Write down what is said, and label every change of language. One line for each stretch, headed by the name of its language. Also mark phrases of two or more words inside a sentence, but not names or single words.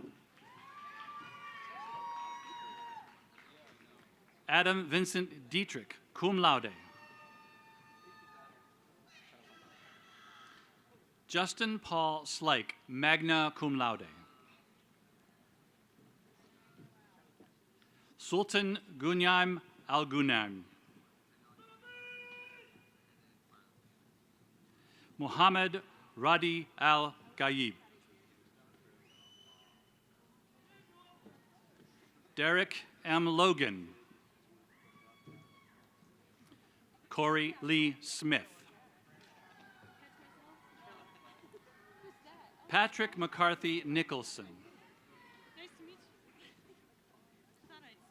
English: Adam Vincent Dietrich,
Latin: cum laude.
English: Justin Paul Slike,
Latin: magna cum laude.
English: Sultan Gunyam Al-Gunaim. Muhammad Radi Al-Ghaib. Derek M. Logan. Corey Lee Smith. Patrick McCarthy Nicholson.